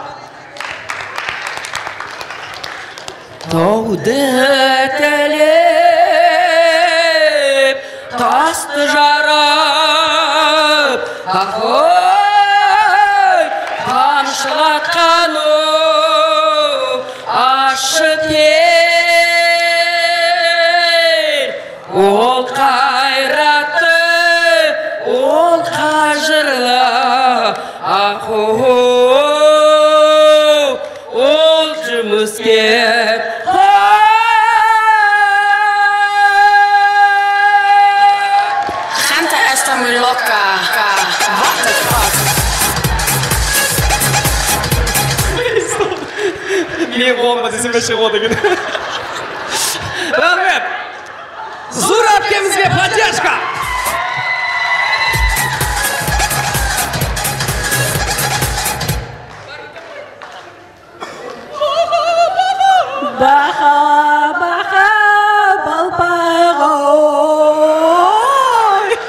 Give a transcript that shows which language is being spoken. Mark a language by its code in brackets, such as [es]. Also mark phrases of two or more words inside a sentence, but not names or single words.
[kk] Тауды тілеп, тасты жарып, ой, тамшылатқан ашы тер. Ол қайратты, ол қажырлы, ол жұмыскер. [es] Gente, está muy loca. [en] What the fuck? [kk] Мен қолымға десем әше қоды екен. Рахмет! Зурабкемізге поддержка! Баха, баха, балпақ ой,